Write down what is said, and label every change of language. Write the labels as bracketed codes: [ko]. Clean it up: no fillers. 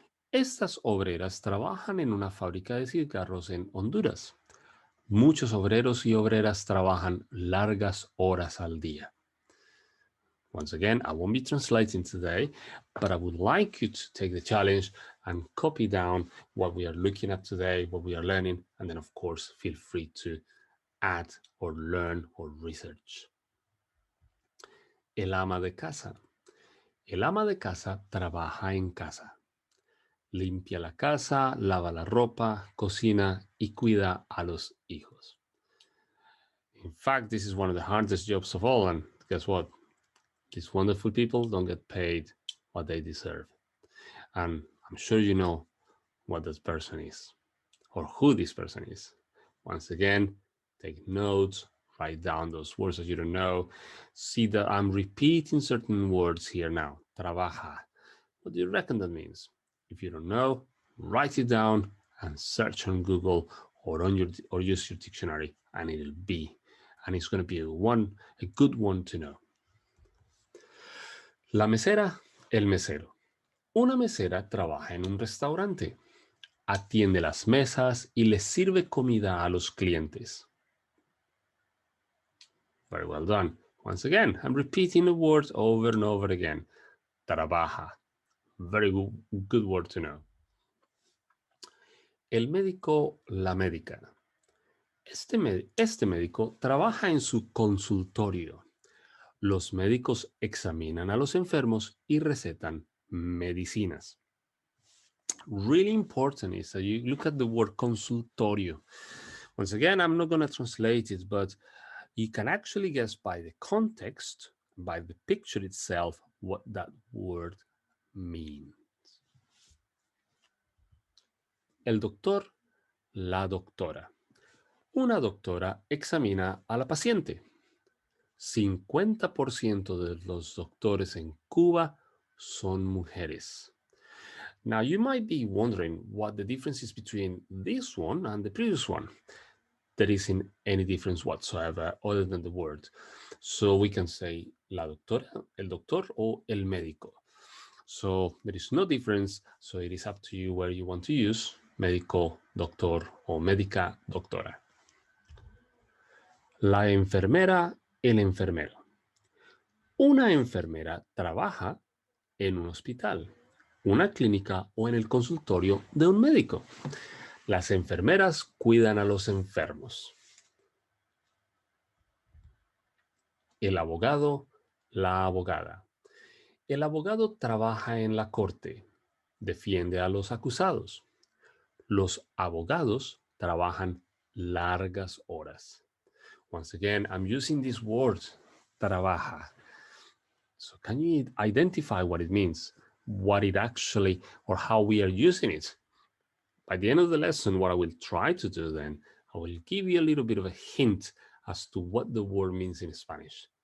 [es] Estas obreras trabajan en una fábrica de cigarros en Honduras. Muchos obreros y obreras trabajan largas horas al día. [en] Once again, I won't be translating today, but I would like you to take the challenge and copy down what we are looking at today, what we are learning, and then, of course, feel free to add or learn or research. [es] El ama de casa. El ama de casa trabaja en casa. Limpia la casa, lava la ropa, cocina y cuida a los hijos. [en] In fact, this is one of the hardest jobs of all, and guess what? These wonderful people don't get paid what they deserve. And I'm sure you know what this person is or who this person is. Once again, take notes, write down those words that you don't know. See that I'm repeating certain words here now. Trabaja. What do you reckon that means? If you don't know, write it down and search on Google or use your dictionary, and it's going to be a good one to know. [es] La mesera, el mesero. Una mesera trabaja en un restaurante. Atiende las mesas y les sirve comida a los clientes. [en] Very well done. Once again, I'm repeating the words over and over again. Trabaja. Very good word to know. [es] El médico, la médica. Este médico trabaja en su consultorio. Los médicos examinan a los enfermos y recetan medicinas. [en] Really important is that you look at the word consultorio. Once again, I'm not going to translate it, but you can actually guess by the context, by the picture itself, what that word means. [es] El doctor, la doctora. Una doctora examina a la paciente. 50% de los doctores en Cuba son mujeres. [en] Now, you might be wondering what the difference is between this one and the previous one. there isn't any difference whatsoever other than the word. So we can say la doctora, el doctor, or el médico. So there is no difference. So it is up to you where you want to use médico, doctor, or médica, doctora. [es] La enfermera, el enfermero. Una enfermera trabaja en un hospital, una clínica o en el consultorio de un médico. Las enfermeras cuidan a los enfermos. El abogado, la abogada. El abogado trabaja en la corte, defiende a los acusados. Los abogados trabajan largas horas. [en] Once again, I'm using this word, trabaja. So can you identify what it means, what it actually, or how we are using it? By the end of the lesson, what I will try to do then, I will give you a little bit of a hint as to what the word means in Spanish.